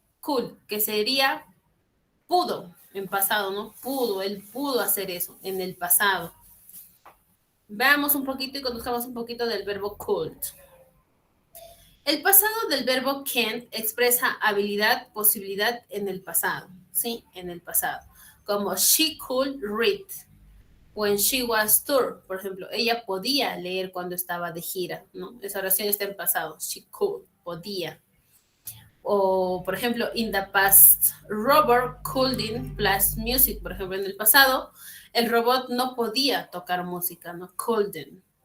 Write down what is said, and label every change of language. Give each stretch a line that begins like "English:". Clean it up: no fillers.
Spanish: Could, que sería pudo en pasado, ¿no? Pudo, él pudo hacer eso en el pasado. Veamos un poquito y conozcamos un poquito del verbo could. El pasado del verbo can expresa habilidad, posibilidad en el pasado, ¿sí? En el pasado. Como
English: she could read when she was tour,
Spanish: por ejemplo. Ella podía leer cuando estaba de gira, ¿no? Esa oración está en pasado.
English: She could,
Spanish: podía. O, por ejemplo,
English: in the past, robot couldn't play music.
Spanish: Por ejemplo, en el pasado, el robot no podía tocar música, ¿no? Couldn't.